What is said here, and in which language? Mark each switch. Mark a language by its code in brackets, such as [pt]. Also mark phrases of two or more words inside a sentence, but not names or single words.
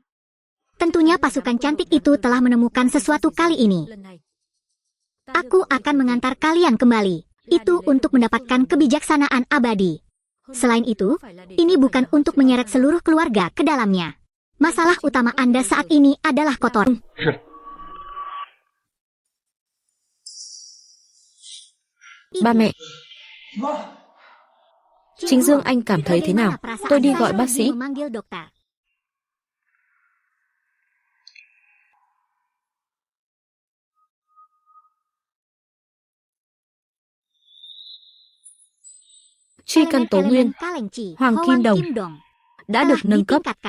[id] Tentunya pasukan cantik itu telah menemukan sesuatu kali ini. Aku akan mengantar kalian kembali. Itu untuk mendapatkan kebijaksanaan abadi. Selain itu, ini bukan untuk menyeret seluruh keluarga ke dalamnya. Masalah utama Anda saat ini adalah kotor. [vi] Ba mẹ, Chính Dương anh cảm thấy thế nào? Tôi đi gọi bác sĩ. Truy cân tố nguyên, Hoàng Kim Đồng đã được nâng cấp.